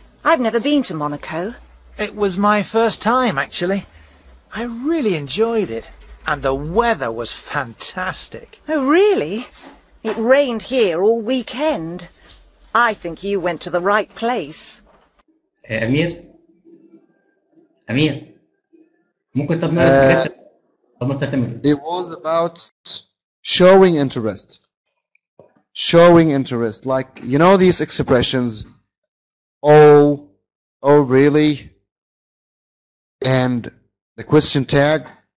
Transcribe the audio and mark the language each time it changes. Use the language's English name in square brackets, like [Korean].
[English] I've never been to Monaco. It was my first time, actually. I really enjoyed it. And the weather was fantastic. Oh, really? It rained here all weekend. I think you went to the right place. [Arabic] أمير ممكن طب نقرا سكريبت طب مستر تامر. [English] It was about showing interest. Showing interest, like, you know these expressions, oh really, and the question tag.